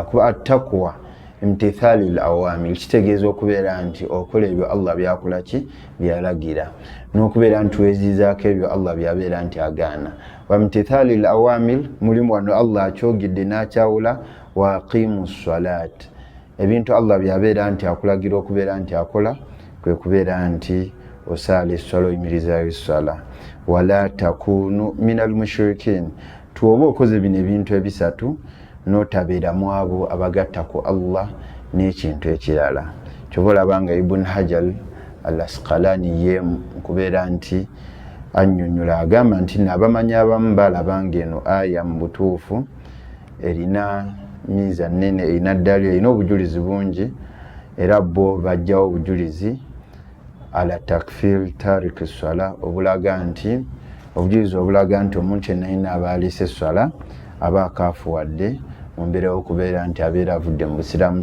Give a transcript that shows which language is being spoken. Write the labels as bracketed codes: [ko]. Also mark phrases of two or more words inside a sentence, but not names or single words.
[lg] Kuba [ar] التقوى امتثال الأوامر, [lg] kitegeeza okubeera nti okola ebyo Allah byakola ki, byalagira, n'okubeera nti wezizaako ebyo Allah byabeera nti agaana. [ar] وامتثال الأوامر, [lg] mulimu wano Allah akyogedde n'akyawula [ar] وأقيموا الصلاة. [lg] Ebintu Allah byabeera nti akulagira okubeera nti akola kwe kubeera nti osaala esswala, oyimirizaayo esswala. [ar] ولا تكونوا من المشركين, [lg] tuoba okoze bino ebintu ebisatu n'otabeera mu abo abagatta ku Allah n'ekintu ekirala. Kyova olabanga Ibn Hajar al-Asqalani ye kubeera nti annyonnyola agamba nti n'abamanyi abamu balabanga eno aya mu butuufu erina miiza nnene, erina ddali, erina obujulizi bungi, era bo bajjawo obujulizi [ar] على تكفير تارك الصلاة, [lg] obulaga nti obujulizi obulaga nti omuntu yenna aba alese esswala aba akaafuwadde mu mbeera y'okubeera nti abeera avudde mu Busiraamu.